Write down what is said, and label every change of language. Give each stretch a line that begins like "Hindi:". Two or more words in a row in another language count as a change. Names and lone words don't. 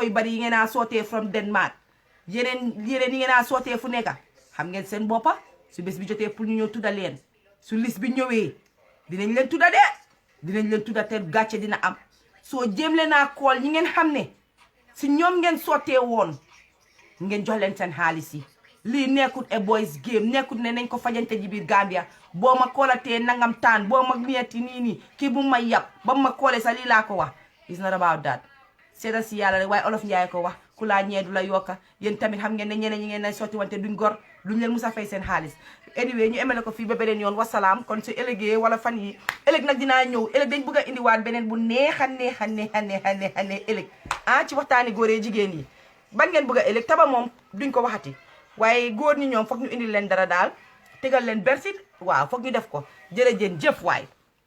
Wolof: yu bari yi ngeen a sootee
English: from Denmark
Wolof: yeneen yi ngeen a sootee fu nekk xam ngeen seen boppa su bés bi jotee pour ñu ñëw tudda leen su lis bi ñëwee dinañ leen tudda de dinañ leen tudda te gàcce dina am soo jéem leen a kool ñi ngeen xam ne si ñoom ngeen sottee woon ngeen jox leen seen xaalis yi lii nekkut
English: a boys game
Wolof: nekkut ne nañ ko fajante ji biir Gambia boo ma koolatee nangam taan boo ma metti nii kii bu ma yab ba ma koolee sa lii laa ko wax
English: it's not about that
Wolof: seeda si yàlla rek waaye olof njaay ko wax ku laa ñee du la yokka yéen tamit xam ngeen ne ñeneen ñi ngeen nay sotti wante duñ gor duñ leen musa fay seen xaalis anyway ñu emele ko fii ba beneen yoon wasalaam kon su ëllëgee wala fan yi ëllëg nag dinaa ñëw ëllëg dañ bëgg a indiwaat beneen bu neex a ëllëg ci waxtaani góoree jigéen yi ban ngeen bëgg a ëllëg taba moom duñ ko waxati waaye góor ñi ñoom foog ñu indi leen dara daal tegal leen bersit waaw foog ñu def ko jërëjëf waay